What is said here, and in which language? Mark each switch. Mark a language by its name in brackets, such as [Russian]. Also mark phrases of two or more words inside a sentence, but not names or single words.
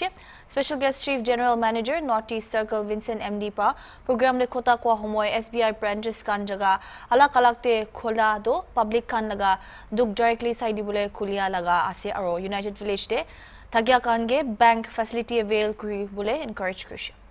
[English] Special Guest Chief General Manager Northeast Circle [Naga Pidgin] Vincent MD pa program le khota kwa homoy SBI branches kan jaga alak alak te khola do public kan laga duk directly side bole khulia laga ase aro United Village de thagya kan ge [English] bank facility avail [Naga Pidgin] kuri bole encourage kurish.